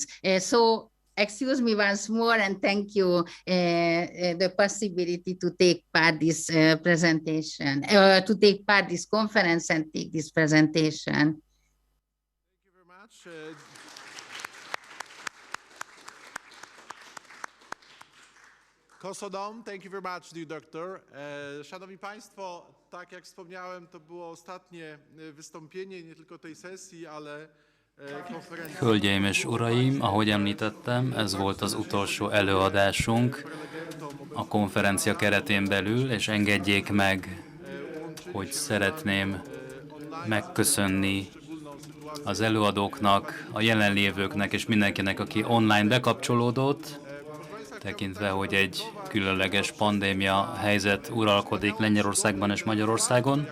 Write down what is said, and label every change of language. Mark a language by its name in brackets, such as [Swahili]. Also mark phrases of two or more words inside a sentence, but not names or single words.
[English] So excuse me once more, and thank you the possibility to take part this presentation, to take part this conference and take this presentation. Thank you very much. Kosodom, thank you very much, dear doctor. [Polish] Szanowni Państwo, tak jak wspomniałem, to było ostatnie wystąpienie nie tylko tej sesji, ale konferencji. [Hungarian] Hölgyeim és uraim, ahogy említettem, ez volt az utolsó előadásunk a konferencia keretén belül, és engedjék meg, hogy szeretném megköszönni az előadóknak, a jelenlévőknek és mindenkinek, aki online bekapcsolódott, tekintve, hogy egy különleges pandémia helyzet uralkodik Lengyelországban és Magyarországon.